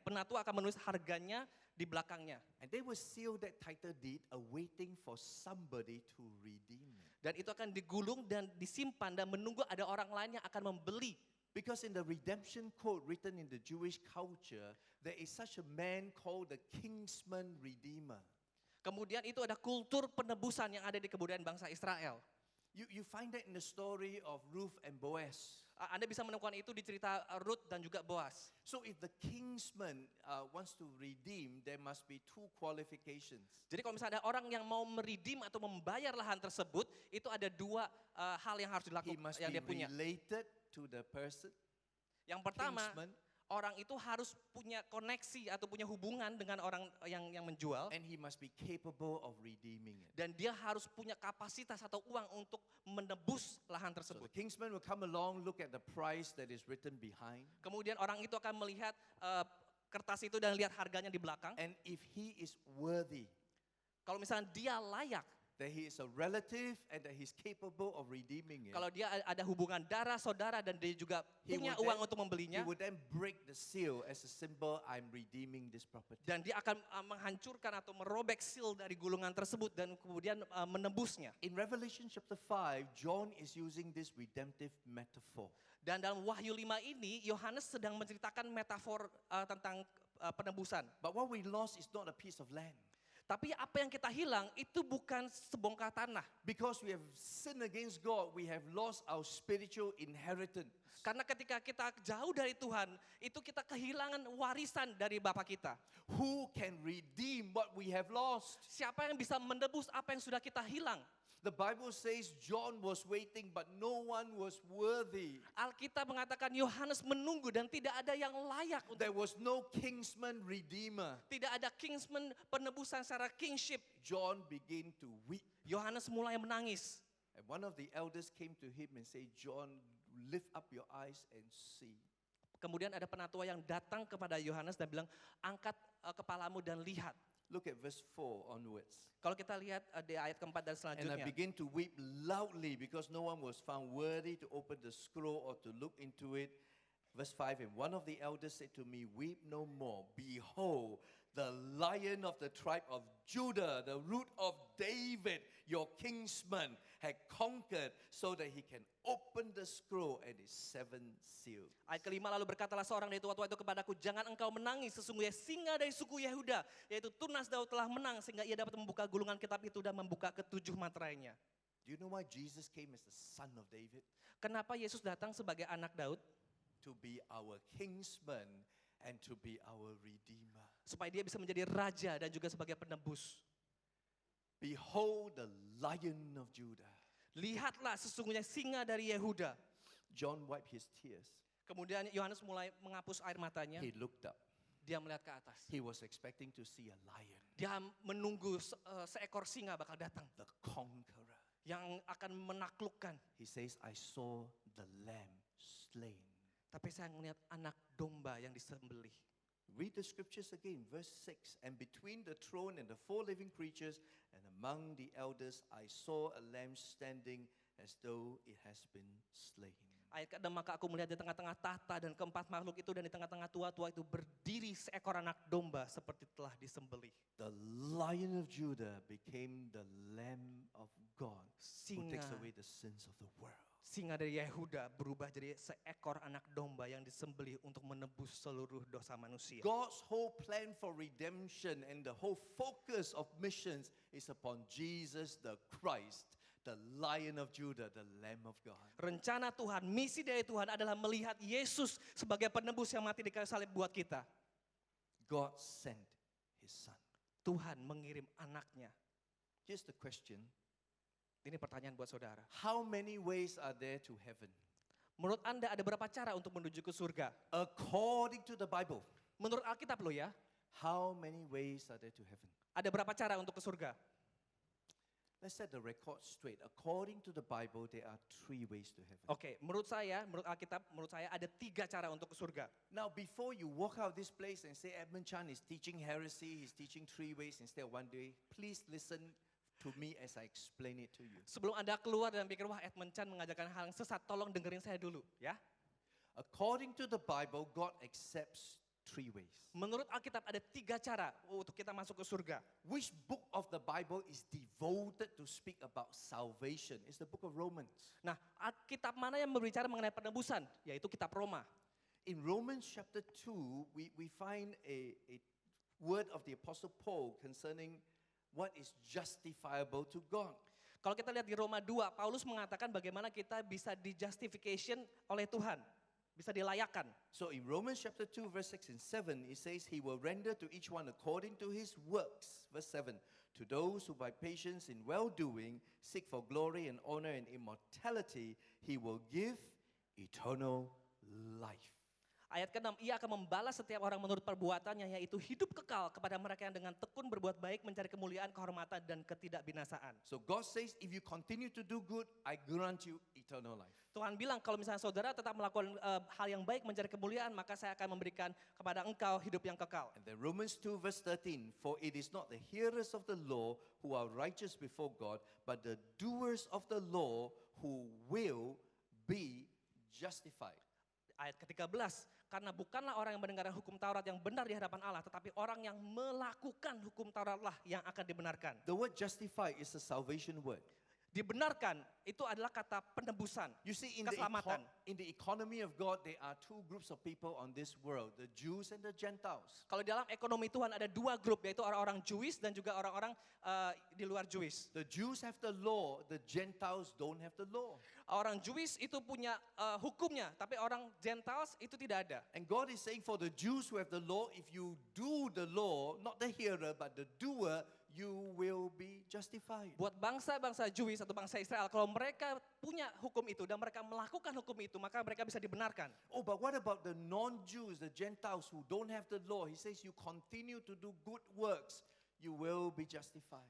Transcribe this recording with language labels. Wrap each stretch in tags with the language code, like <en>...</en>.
<id>Penatua akan menulis harganya di belakangnya.</id> <en>And they will seal that title deed awaiting for somebody to redeem it.</en> <id>Dan itu akan digulung dan disimpan dan menunggu ada orang lain yang akan membeli.</id> <en>Because in the redemption code written in the Jewish culture, there is such a man called the kinsman redeemer.</en> <id>Kemudian itu ada kultur penebusan yang ada di kebudayaan bangsa Israel.</id> <en>You find that in the story of Ruth and Boaz.</en> <id>Anda bisa menemukan itu di cerita Ruth dan juga Boaz.</id> <en>So if the kinsman wants to redeem, there must be two qualifications.</en> <id>Jadi kalau misalnya ada orang yang mau meredeem atau membayar lahan tersebut, itu ada dua hal yang harus</id> <en>He</en> <id>dilakukan</id> <en>must</en> <id>yang</id> <en>be</en> <id>dia punya.</id> <en>related to the person,</en> <id>Yang pertama,</id> <en>kinsman,</en> <id>orang itu harus punya koneksi atau punya hubungan dengan orang yang menjual.</id> <en>and he must be capable of redeeming it.</en> <id>Dan dia harus punya kapasitas atau uang untuk menebus lahan</id> <en>So</en> <id>tersebut.</id> <en>the kinsman will come along, look at the price that is written behind,</en> <id>Kemudian orang itu akan melihat kertas itu dan lihat harganya di belakang.</id> <en>and if he is worthy,</en> <id>Kalau misalnya dia layak,</id> <en>that he is a relative and that he's capable of redeeming it,</en> <id>kalau dia ada hubungan darah, saudara, dan dia juga</id> <en>He</en> <id>punya</id> <en>would</en> <id>uang</id> <en>then-</en> <id>untuk</id> <en>he</en> <id>membelinya,</id> <en>would then break the seal as a symbol, I'm redeeming this property.</en> <id>dan dia akan menghancurkan atau merobek seal dari gulungan tersebut dan kemudian menebusnya.</id> <en>In Revelation chapter 5, John is using this redemptive metaphor.</en> <id>Dan dalam Wahyu 5 ini, Yohanes sedang menceritakan metafor tentang penebusan.</id> <en>But what we lost is not a piece of land.</en> <id>Tapi apa yang kita hilang itu bukan sebongkah tanah.</id> <en>Because we have sinned against God, we have lost our spiritual inheritance.</en> <id>Karena ketika kita jauh dari Tuhan, itu kita kehilangan warisan dari Bapa kita.</id> <en>Who can redeem what we have lost?</en> <id>Siapa yang bisa menebus apa yang sudah kita hilang?</id> <en>The Bible says John was waiting, but no one was worthy.</en> <id>Alkitab mengatakan Yohanes menunggu dan tidak ada yang layak untuk,</id> <en>There was no kinsman redeemer.</en> <id>tidak ada kingsman penebusan secara kingship.</id> <en>John began to weep.</en> <id>Yohanes mulai menangis.</id> <en>And one of the elders came to him and said, John, lift up your eyes and see.</en> <id>Kemudian ada penatua yang datang kepada Yohanes dan bilang, angkat kepalamu dan lihat.</id> <en>Look at verse 4 onwards.</en> <id>Kalau kita lihat di ayat keempat dan</id> <en>And I</en> <id>selanjutnya.</id> <en>began to weep loudly because no one was found worthy to open the scroll or to look into it. Verse 5, and one of the elders said to me, weep no more. Behold, the Lion of the tribe of Judah, the root of David, your kinsman, had conquered so that he can open the scroll and its seven seals.</en> <id>Ayat kelima, lalu berkatalah seorang dari tua-tua itu kepadaku, jangan engkau menangis, sesungguhnya singa dari suku Yehuda, yaitu Tunas Daud telah menang sehingga ia dapat membuka gulungan kitab itu dan membuka ketujuh materainya.</id> <en>Do you know why Jesus came as the son of David?</en> <id>Kenapa Yesus datang sebagai anak Daud?</id> <en>To be our kinsman and to be our redeemer.</en> <id>Supaya dia bisa menjadi raja dan juga sebagai penebus.</id> <en>Behold the Lion of Judah.</en> <id>Lihatlah sesungguhnya singa dari Yehuda.</id> <en>John wiped his tears.</en> <id>Kemudian Yohanes mulai menghapus air matanya.</id> <en>He looked up.</en> <id>Dia melihat ke atas.</id> <en>He was expecting to see a lion,</en> <id>Dia menunggu seekor singa bakal datang.</id> <en>the conqueror.</en> <id>Yang akan menaklukkan.</id> <en>He says, I saw the lamb slain.</en> <id>Tapi saya melihat anak domba yang disembelih.</id> <en>Read the scriptures again, verse 6. And between the throne and the four living creatures and among the elders, I saw a lamb standing as though it has been slain.</en> <id>Ayat ke-6, maka aku melihat di tengah-tengah tahta dan keempat makhluk itu dan di tengah-tengah tua-tua itu berdiri seekor anak domba seperti telah disembelih.</id> <en>The Lion of Judah became the Lamb of God who takes</en> <id>Singa,</id> <en>away the sins of the world.</en> <id>singa dari Yehuda berubah jadi seekor anak domba yang disembelih untuk menebus seluruh dosa manusia.</id> <en>God's whole plan for redemption and the whole focus of missions is upon Jesus the Christ, the Lion of Judah, the Lamb of God.</en> <id>Rencana Tuhan, misi dari Tuhan adalah melihat Yesus sebagai penebus yang mati di kayu salib buat kita.</id> <en>God sent his son.</en> <id>Tuhan mengirim anaknya.</id> <en>Here's the question.</en> <id>Ini pertanyaan buat saudara.</id> <en>How many ways are there to heaven?</en> <id>Menurut Anda ada berapa cara untuk menuju ke surga?</id> <en>According to the Bible,</en> <id>Menurut Alkitab lo ya,</id> <en>how many ways are there to heaven?</en> <id>ada berapa cara untuk ke surga?</id> <en>Let's set the record straight. According to the Bible, there are 3 ways to heaven.</en> <id>Oke, menurut Alkitab, menurut saya ada 3 cara untuk ke surga.</id> <en>Now, before you walk out of this place and say Edmund Chan is teaching heresy, he's teaching 3 ways instead of 1 way, please listen to me as I explain it to you.</en> <id>Sebelum Anda keluar dan pikir, wah Edmund Chan mengajarkan hal yang sesat, tolong dengerin saya dulu ya.</id> <en>According to the Bible, God accepts 3 ways.</en> <id>Menurut Alkitab ada 3 cara untuk kita masuk ke surga.</id> <en>Which book of the Bible is devoted to speak about salvation? It's the book of Romans.</en> <id>Nah, Alkitab mana yang berbicara mengenai penebusan? Yaitu kitab Roma.</id> <en>In Romans chapter 2, we find a word of the Apostle Paul concerning what is justifiable to God.</en> <id>Kalau kita lihat di Roma 2, Paulus mengatakan bagaimana kita bisa di-justification oleh Tuhan. Bisa dilayakkan.</id> <en>So in Romans chapter 2 verse 6 and 7, it says he will render to each one according to his works. Verse 7, to those who by patience in well-doing seek for glory and honor and immortality, he will give eternal life.</en> <id>Ayat ke-6, ia akan membalas setiap orang menurut perbuatannya, yaitu hidup kekal kepada mereka yang dengan tekun berbuat baik mencari kemuliaan, kehormatan, dan ketidakbinasaan.</id> <en>So God says, if you continue to do good, I grant you eternal life.</en> <id>Tuhan bilang kalau misalnya saudara tetap melakukan hal yang baik mencari kemuliaan, maka saya akan memberikan kepada engkau hidup yang kekal.</id> <en>And then Romans 2 verse 13, for it is not the hearers of the law who are righteous before God, but the doers of the law who will be justified.</en> <id>Ayat ke-13, karena bukanlah orang yang mendengarkan hukum Taurat yang benar di hadapan Allah, tetapi orang yang melakukan hukum Tauratlah yang akan dibenarkan.</id> <en>The word justify is a salvation word.</en> <id>Dibenarkan itu adalah kata penebusan,</id> <en>You see, in</en> <id>keselamatan.</id> <en>in the economy of God, there are 2 groups of people on this world, the Jews and the Gentiles.</en> <id>Kalau dalam ekonomi Tuhan ada 2 grup, yaitu orang-orang Jewish dan juga orang-orang di luar Jewish.</id> <en>The Jews have the law, the Gentiles don't have the law.</en> <id>Orang Jewish itu punya hukumnya, tapi orang Gentiles itu tidak ada.</id> <en>And God is saying for the Jews who have the law, if you do the law, not the hearer, but the doer, you will be justified.</en> <id>Buat bangsa-bangsa Jewish atau bangsa Israel, kalau mereka punya hukum itu dan mereka melakukan hukum itu, maka mereka bisa dibenarkan.</id> <en>Oh, but what about the non-Jews, the Gentiles who don't have the law? He says you continue to do good works, you will be justified.</en>